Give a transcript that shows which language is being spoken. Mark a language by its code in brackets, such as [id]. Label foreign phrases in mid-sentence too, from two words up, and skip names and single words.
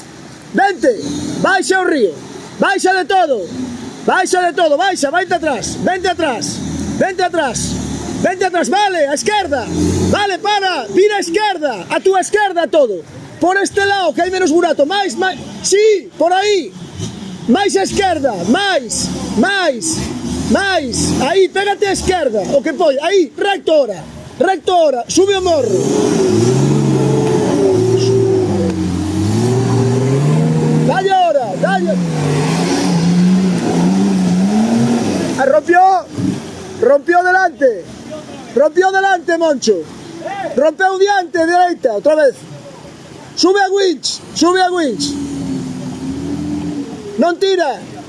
[gl] Vente, baixa o río, baixa de todo, baixa, vente atrás, vente atrás, vente atrás, vente atrás, vale, a esquerda, vale, para, vira a esquerda, a túa esquerda todo, por este lado que hai menos burato, máis, sí, por aí, máis a esquerda, máis, aí, pégate a esquerda, o que pode, aí, recto ora, sube o morro. [es] Dale ahora, dale. Rompió delante, Moncho. [gl] Rompeu diante, dereita, [es] otra vez. [gl] Sube a winch. Non tira.